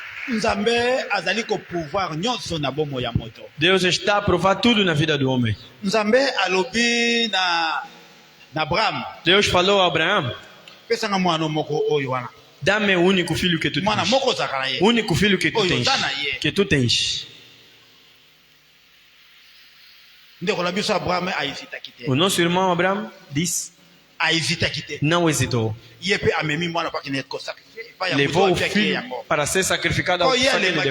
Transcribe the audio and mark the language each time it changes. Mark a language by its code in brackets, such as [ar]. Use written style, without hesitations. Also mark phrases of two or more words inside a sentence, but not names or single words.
[ln] Nzambe azali ko pouvoir nyonso na bomo ya moto. [pt] Deus está a provar tudo na vida do homem. [ln] Nzambe alobi na Abraham. [pt] Deus falou a Abraão: [ln] Pesanga mwana moko oyo wana. [pt] Dá-me o único filho que tu tens. [ln] Mwana moko zakala ye. [pt] Único filho que tu tens. Que tu tens. O nosso irmão Abraão disse: não hesitou. Levou o filho para ser sacrificado ao família de Deus.